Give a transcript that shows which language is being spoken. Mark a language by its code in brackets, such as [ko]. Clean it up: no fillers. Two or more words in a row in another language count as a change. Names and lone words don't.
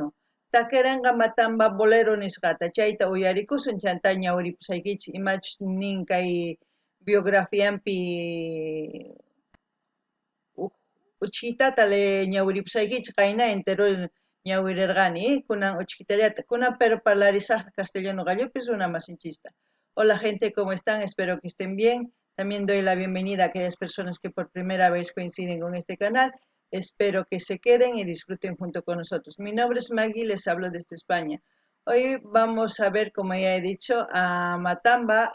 [qu] Takiranqa Matamba bolero nisqata chayta uyarikusun chanta ñawiripusaykichis imachus nin kay biografiampi uchitata le ñawiripusaykichis qayna entero ñawirirqani kunan uchitallata kunan pero parlarisaq castellano gallopis runa masinchista. [es] Hola gente, ¿cómo están? Espero que estén bien. También doy la bienvenida a aquellas personas que por primera vez coinciden con este canal. Espero que se queden y disfruten junto con nosotros. Mi nombre es Maggie, les hablo desde España. Hoy vamos a ver, como ya he dicho, a Matamba.